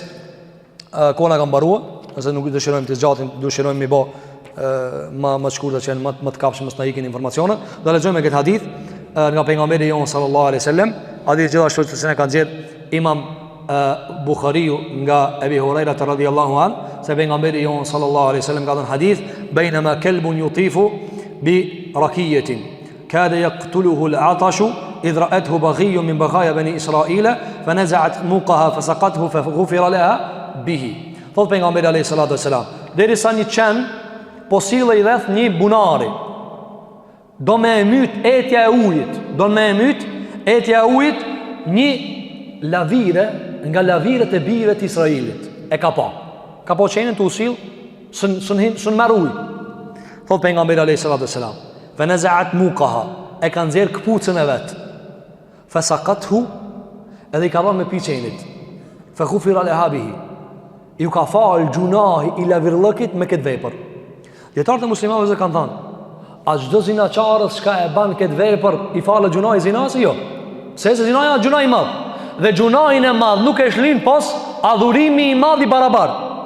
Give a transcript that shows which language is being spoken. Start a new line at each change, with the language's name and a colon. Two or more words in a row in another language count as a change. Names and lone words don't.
Albanian: Kona ka mbaruar, nëse nuk dëshirojmë të zgjatim, dëshirojmë mi bë më shkurtë që janë më të kapshëm mos na ikin informacionet. Do lexojmë këtë hadith nga pejgamberi jon
Arabic: صلى الله عليه وسلم.
Albanian: Hadith gjithashtu që ka nxjerr Imam Bukhariu nga Ebi Huraira
Arabic: رضي الله عن,
Albanian: se pejgamberi jon
Arabic: صلى الله عليه وسلم
Albanian: ka thënë hadith,
Arabic: "بينما كلب يطيف بركية كاد يقتله العطش إذ رأته بغي من بغايا بني إسرائيل فنزعت موقها فسقته فغفر لها به."
Albanian: Thot pejgamberi
Arabic: عليه الصلاة والسلام,
Albanian: derisa një qen po sillej rreth një bunari, do me myt etja e ujit, një lavire nga laviret e bijve të Israilit e ka pa qenën të usil sën merr ujë. Thot pejgamberi
Arabic: عليه الصلاة والسلام, فنزعت موقها,
Albanian: e ka nxjerr kputucën e vet,
Arabic: فسقته,
Albanian: edhe i ka dhënë me pi qenit,
Arabic: فغفر لها به,
Albanian: ju ka fal gjunahi i lavirllëkit me këtë vepër. Dietarët e muslimanëve kanë thënë, a çdo zinaçarës çka e ban këtë vepër i falë gjunahi zinas? Jo. Se zinaja është gjunah i madh. Dhe gjunahin e madh nuk e shlin pas adhurimi i madh i barabart.